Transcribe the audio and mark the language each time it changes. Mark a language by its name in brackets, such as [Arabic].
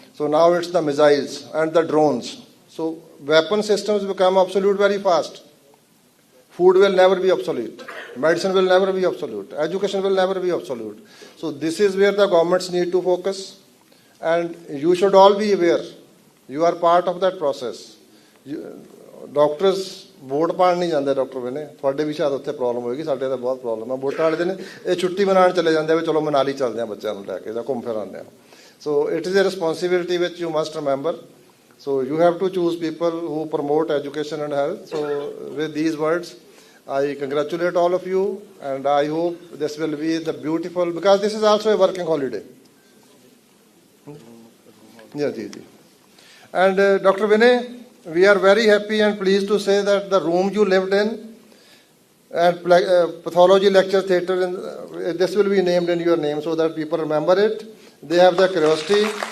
[English] So now it's the missiles and the drones. So weapon systems become obsolete very fast. Food will never be obsolete. Medicine will never be obsolete. Education will never be obsolete. So this is where the governments need to focus. And you should all be aware. You are part of that process. [Punjabi] Doctors vote ਪਾਣ ਨਹੀਂ ਜਾਂਦੇ doctor ਬਣੇ ਤੁਹਾਡੇ ਵੀ ਸ਼ਾਇਦ ਉੱਥੇ problem ਹੋਏਗੀ ਸਾਡੇ ਤਾਂ ਬਹੁਤ ਪ੍ਰੋਬਲਮ ਹੈ ਵੋਟਾਂ ਵਾਲੇ ਦਿਨ ਇਹ ਛੁੱਟੀ ਮਨਾਉਣ ਚਲੇ ਜਾਂਦੇ ਆ ਵੀ ਚਲੋ ਮਨਾਲੀ ਚੱਲਦੇ ਆ ਬੱਚਿਆਂ ਨੂੰ ਲੈ ਕੇ ਜਾਂ ਘੁੰਮ ਫਿਰ ਆਉਂਦੇ ਆ [English] So it is a responsibility which you must remember so you have to choose people who promote education and health so with these words I congratulate all of you and I hope this will be the beautiful because this is also a working holiday. Yeah, ji. And Dr. Vinay, we are very happy and pleased to say that the room you lived in and pathology lecture theatre, this will be named in your name so that people remember it. They have the curiosity.